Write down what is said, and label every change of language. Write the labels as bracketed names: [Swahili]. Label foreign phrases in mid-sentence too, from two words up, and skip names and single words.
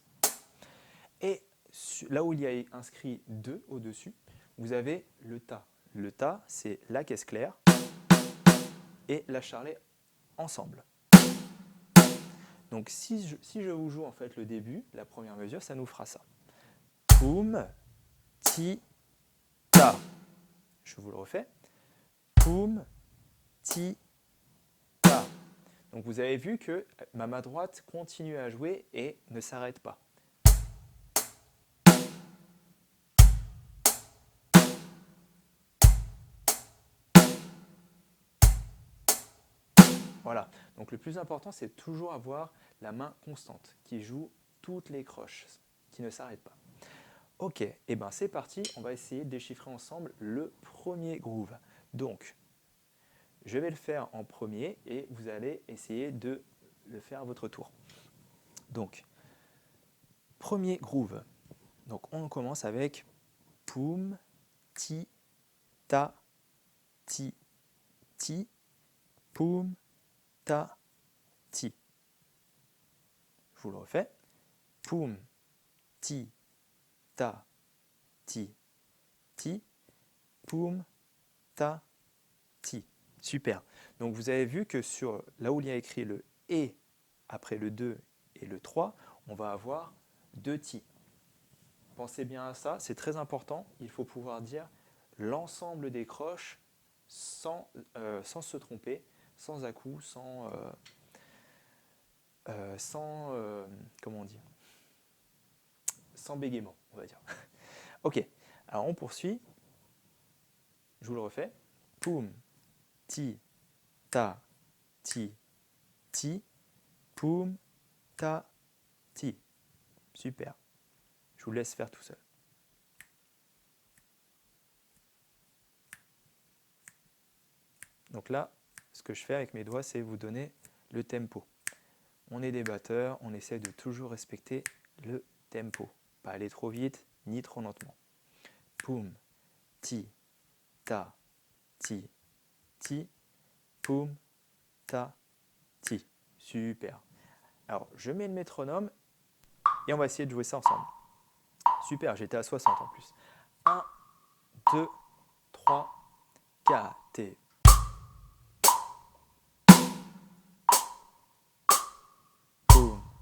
[French] Et là où il y a inscrit 2 au-dessus, vous avez le ta. Le ta, c'est la caisse claire et la charlet ensemble. Donc si je vous joue en fait le début, la première mesure, ça nous fera ça. Poum, ti, ta. Je vous le refais. Poum, ti, ta. Donc vous avez vu que ma main droite continue à jouer et ne s'arrête pas. Voilà, donc le plus important, c'est toujours avoir la main constante qui joue toutes les croches, qui ne s'arrête pas. Ok, et bien c'est parti, on va essayer de déchiffrer ensemble le premier groove. Donc, je vais le faire en premier et vous allez essayer de le faire à votre tour. Donc, premier groove. Donc, on commence avec poum, ti, ta, ti, poum, ta, ti. Je vous le refais. Poum, ti, ta, ti, poum, ta, ti. Super. Donc vous avez vu que sur là où il y a écrit le et après le 2 et le 3, on va avoir 2 ti. Pensez bien à ça, c'est très important. Il faut pouvoir dire l'ensemble des croches sans se tromper, sans à-coups, comment on dit, sans bégaiement, on va dire. Ok, alors on poursuit. Je vous le refais. Poum, ti, ta, ti, poum, ta, ti. Super. Je vous laisse faire tout seul. Donc là, ce que je fais avec mes doigts, c'est vous donner le tempo. On est des batteurs, on essaie de toujours respecter le tempo. Pas aller trop vite, ni trop lentement. Poum, ti, ta, ti, poum, ta, ti. Super. Alors, je mets le métronome et on va essayer de jouer ça ensemble. Super, j'étais à 60 en plus. 1, 2, 3, 4 et... Boum.